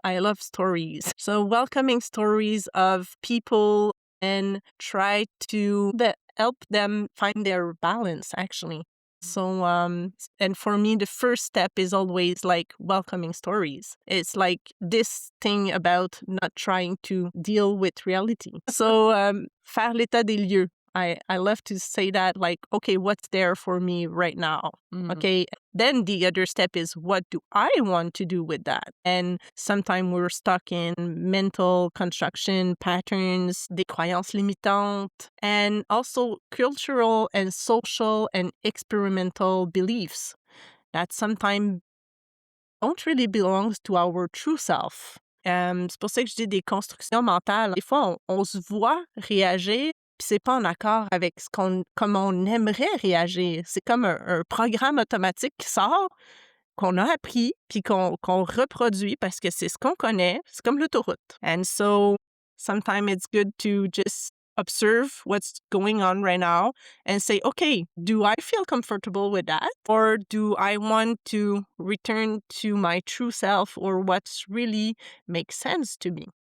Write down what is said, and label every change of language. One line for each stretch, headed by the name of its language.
English: I love stories. So welcoming stories of people and try to help them find their balance, actually. So, and for me, the first step is always like welcoming stories. It's like this thing about not trying to deal with reality.
French: So, faire l'état des lieux.
English: I love to say that, like, okay, what's there for me right now? Mhm. Okay. Then the other step is, what do I want to do with that? And sometimes we're stuck in mental construction patterns,
French: des croyances limitantes,
English: and also cultural and social and experimental beliefs that sometimes don't really belong to our true self.
French: C'est pour ça que je dis des constructions mentales. Des fois, on se voit réagir, puis c'est pas en accord avec comme on aimerait réagir. C'est comme un programme automatique qui sort, qu'on a appris, puis qu'on reproduit parce que c'est ce qu'on connaît. C'est comme l'autoroute.
English: And so, sometimes it's good to just observe what's going on right now and say, okay, do I feel comfortable with that? Or do I want to return to my true self or what's really makes sense to me?